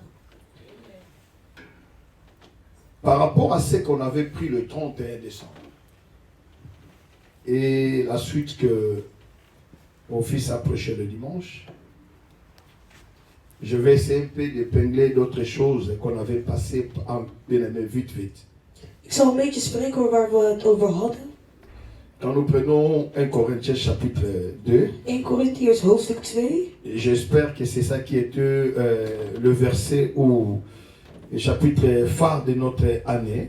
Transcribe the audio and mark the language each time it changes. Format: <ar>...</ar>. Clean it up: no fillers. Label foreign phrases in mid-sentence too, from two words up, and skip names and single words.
<fr>Par rapport à ce qu'on avait pris le 31 décembre et la suite que mon fils approchait le dimanche, je vais essayer un peu d'épingler d'autres choses qu'on avait passées en vite.</fr> <nl>Ik zal een beetje spreken over waar we het over hadden.</nl> <fr>Quand nous prenons 1 Corinthiens chapitre 2,</fr> <nl>1 Corinthiërs hoofdstuk 2.</nl> <fr>J'espère que c'est ça qui était le verset ou le chapitre phare de notre année.</fr>